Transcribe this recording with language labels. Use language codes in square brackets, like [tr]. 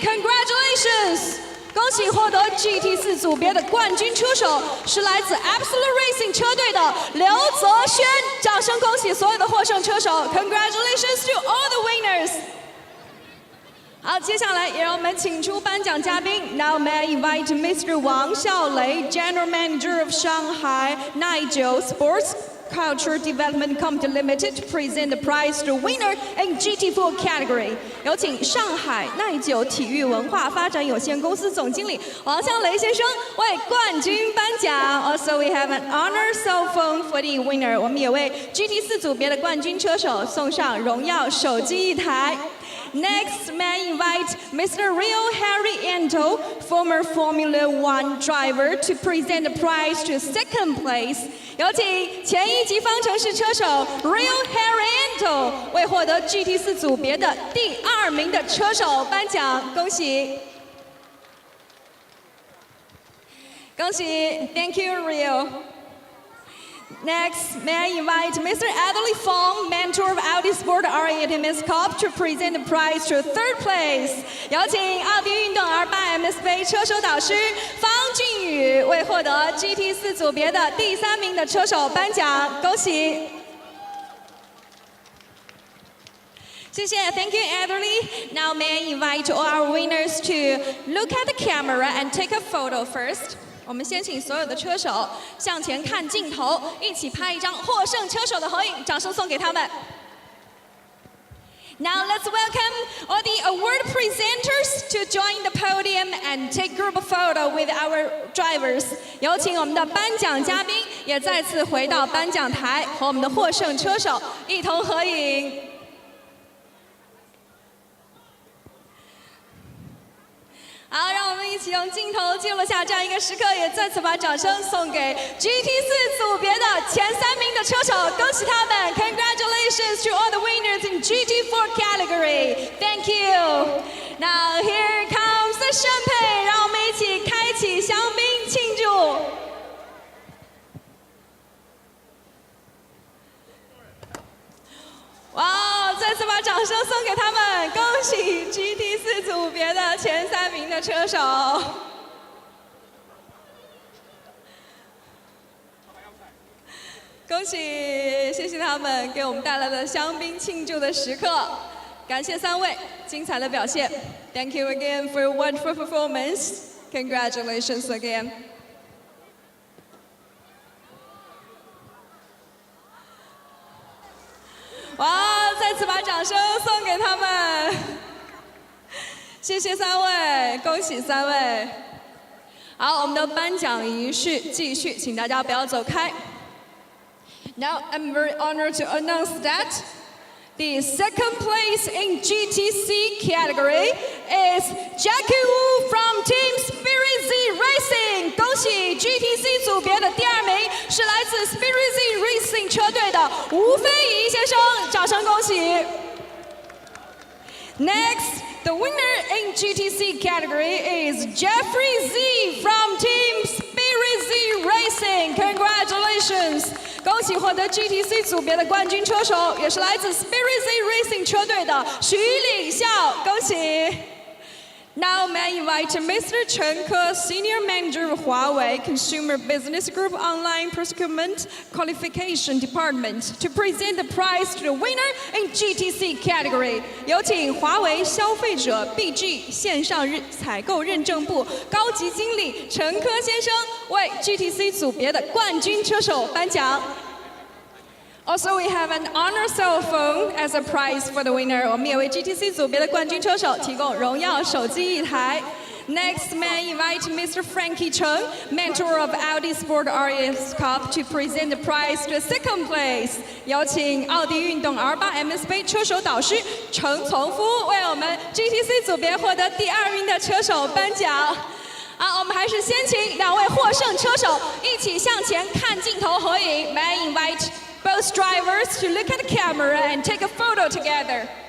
[en] Congratulations! [zh] 恭喜获得 GT4 组别的冠军车手是来自 Absolute Racing 车队的刘泽轩，掌声恭喜所有的获胜车手 ！ [en] Congratulations to all the winners！ [zh] 好，接下来也让我们请出颁奖嘉宾。 [en] Now may I invite Mr. Wang Xiaolei, General Manager of Shanghai 99 Sports Culture Development Company Limited, to present the prize to winner in GT4 category. [zh] 有请上海耐久体育文化发展有限公司总经理王向雷先生为冠军颁奖。 [en] Also, we have an honor cell phone for the winner. [zh] 我们也为 GT4 组别的冠军车手送上荣耀手机1台。 [en] Next, may I invite Mr. Rio Harriento, former Formula One driver, to present the prize to second place. [zh] 有请前1级方程式车手 Rio Harriento 为获得 GT4 组别的第2名的车手颁奖，恭喜！恭喜 [en] ，Thank you Rio. Next, may I invite Mr. Adley Fong, mentor of Audi Sport R8 MS Cup, to present the prize to third place. [zh] 有请奥迪运动 R8 MS 杯车手导师方俊宇为获得 GT4 组别的第3名的车手颁奖，恭喜！谢谢 [en] ，Thank you, Adley. Now may I invite all our winners to look at the camera and take a photo first. [zh] 我们先请所有的车手向前看镜头，一起拍一张获胜车手的合影，掌声送给他们。 [en] Now let's welcome all the award presenters to join the podium and take group photo with our drivers. [zh] 有请我们的颁奖嘉宾也再次回到颁奖台，和我们的获胜车手一同合影。好，让我们一起用镜头记录下这样一个时刻，也再次把掌声送给 GT4 组别的前3名的车手，恭喜他们 ！ [en] Congratulations to all the winners in GT4 category. Thank you. Now here comes the champagne， [zh] 让我们一起开启香槟庆祝。哇！再次把掌声送给他们，恭喜 GT4 组别的前3名的车手。恭喜，谢谢他们给我们带来的香槟庆祝的时刻，感谢3位精彩的表现。 [en] Thank you again for your wonderful performance. Congratulations again. [zh] 哇！再次把掌声送给他们，谢谢3位，恭喜3位。好，我们的颁奖仪式继续，请大家不要走开。 [en] Now I'm very honored to announce that the second place in GTC category is Jackie Wu from Team Spirit Z Racing。 [zh] 恭喜 GTC 组别的第2名是来自 Spirit Z Racing 车队的吴飞仪先生，掌声恭喜。 [en] Next, the winner in GTC category is Jeffrey Z from Team Spirit Z Racing. Congratulations! [zh] 恭喜获得 GTC 组别的冠军车手，也是来自 Spirit Z Racing 车队的徐礼孝，恭喜。 [en] Now may I invite Mr. Chen Ke, Senior Manager of Huawei Consumer Business Group Online Procurement Qualification Department, to present the prize to the winner in GTC category. [zh] 有请华为消费者 BG 线上采购认证部高级经理陈科先生为 GTC 组别的冠军车手颁奖。 [en] Also, we have an honor cell phone as a prize for the winner. [zh] 我们也为 GTC 组别的冠军车手提供荣耀手机1台。 [en] Next, may I invite Mr. Frankie Cheng, mentor of Audi Sport R8 Cup, to present the prize to second place. [zh] 有请奥迪运动 R8 MS 杯车手导师陈从夫为我们 GTC 组别获得第2名的车手颁奖。好，我们还是先请2位获胜车手一起向前看镜头合影。 [en] May I invite both drivers to look at the camera and take a photo together.